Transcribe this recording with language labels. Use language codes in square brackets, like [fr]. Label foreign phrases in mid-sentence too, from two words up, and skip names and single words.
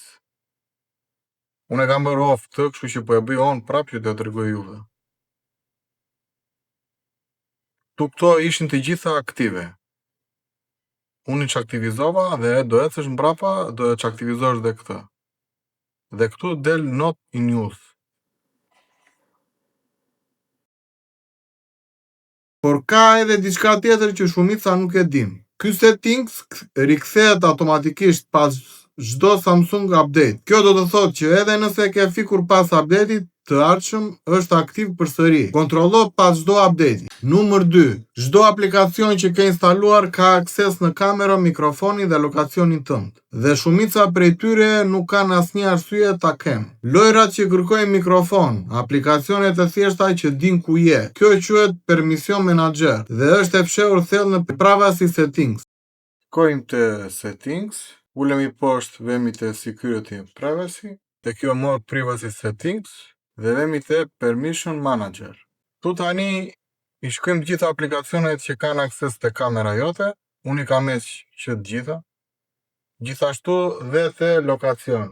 [sq] Unë e kam bërë off të, kështu që po e bëj on prapë që të tregoj juve. Këto ishin të gjitha aktive. Unë i që aktivizova dhe do ecësh mbrapa, do e që aktivizosh dhe këtë. Dhe këtu del [en] not in use. [sq] Por ka edhe diçka tjetër që shumica nuk e din. Ky settings rikthehet automatikisht pas çdo Samsung update. Kjo do të thotë që edhe nëse ke fikur pas update-it të ardhshëm, është aktiv përsëri. Kontrollo pas çdo update. Numër 2. Çdo aplikacion që ke instaluar ka akses në kamerë, mikrofonin dhe lokacionin tënd. Dhe shumica prej tyre nuk kanë asnjë arsye ta kenë. Lojrat që kërkojnë mikrofon, aplikacionet e thjeshta që din ku je. Kjo quhet [en] permission manager [sq] dhe është e fshehur thellë në [en] privacy settings. [sq] Shkojmë te settings. Ulemi poshtë, vemi te [en] Security and Privacy, [sq] te kjo [en] More Privacy Settings, [sq] dhe vemi te [en] Permission Manager. [sq] Tu tani i shkojmë gjitha aplikacionet që kanë akses te kamera jote, unë i kam heq që të gjitha, gjithashtu dhe te lokacion.